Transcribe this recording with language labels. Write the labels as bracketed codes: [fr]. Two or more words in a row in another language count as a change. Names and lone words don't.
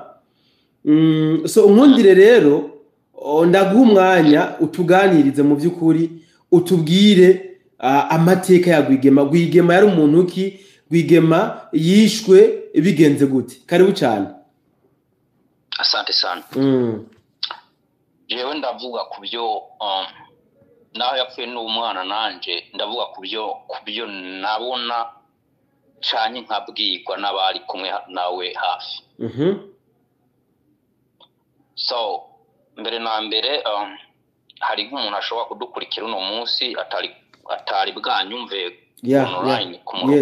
[rn] So unkundire rero, ndaguha umwanya utuganirize mu by'ukuri, utubwire amateka ya Rwigema. Rwigema yari umuntu ki? Rwigema yishwe bigenze gute? [sw] Karibu cyane. Asante sana. [rn] Jewe ndavuga kubyo naho yapfuye n'umwana nanje, ndavuga kubyo nabona cyane nkabwirwa n'abari kumwe nawe hafi. So mbere na mbere hari nk'umuntu ashobora kudukurikira uno munsi atari bwanyumve online ku murongo.